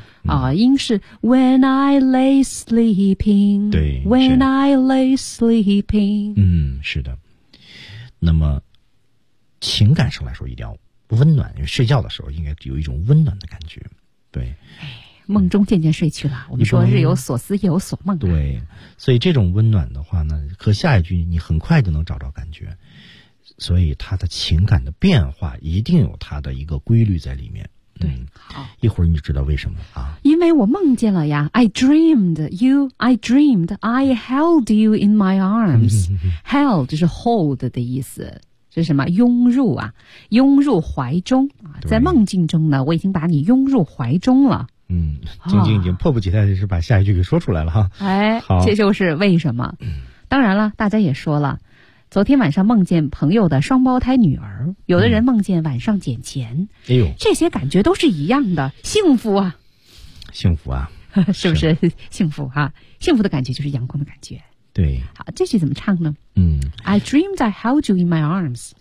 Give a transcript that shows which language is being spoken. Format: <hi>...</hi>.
<zh>好，音是</zh> <en>when I lay sleeping,</en> <zh>对</zh> <en>，when I lay sleeping。</en> <zh>嗯，是的。那么，情感上来说一定要温暖，因为睡觉的时候应该有一种温暖的感觉。对，哎，梦中渐渐睡去了。我们说日有所思，夜有所梦、啊。对，所以这种温暖的话呢，和下一句你很快就能找着感觉。所以他的情感的变化一定有他的一个规律在里面。对，好，一会儿你知道为什么啊？因为我梦见了呀</zh> <en>，I dreamed you, I dreamed I held you in my arms.</en> <zh>Held 就是 hold 的意思，是什么？拥入啊，拥入怀中啊，在梦境中呢，我已经把你拥入怀中了。嗯，晶晶已经迫不及待的是把下一句给说出来了哈。哎，好，这就是为什么。当然了，大家也说了。昨天晚上梦见朋友的双胞胎女儿，有的人梦见晚上捡钱、嗯、哎呦，这些感觉都是一样的，幸福啊，幸福啊，是不是幸福啊？幸福的感觉就是阳光的感觉。对，好，这句怎么唱呢？嗯</zh> <en>I dreamed I held you in my arms。</en>